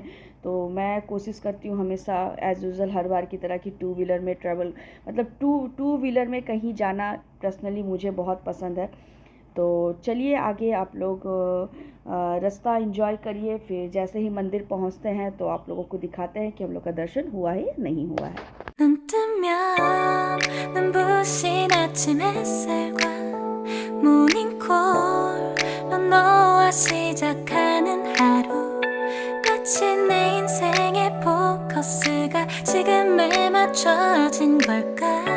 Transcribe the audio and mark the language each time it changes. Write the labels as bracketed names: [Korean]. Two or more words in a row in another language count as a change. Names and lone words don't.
[Hindi] तो मैं कोशिश करती हूँ हमेशा [English] as usual [Hindi] हर बार की तरह कि [English] two wheeler [Hindi] में ट्रैवल मतलब [English] two wheeler [Hindi] में कहीं जाना पर्सनली मुझे बहुत पसंद है। तो चलिए आगे आप लोग रास्ता एंजॉय करिए, फिर जैसे ही मंदिर पहुंचते हैं तो आप लोगों को दिखाते हैं कि हम लोग का दर्शन हुआ है या नहीं हुआ है। [Korean] 눈 뜨면 눈부신 아침 햇살과 모닝콜로 너와 시작하는 하루, 마치 내 인생의 포커스가 지금에 맞춰진 걸까?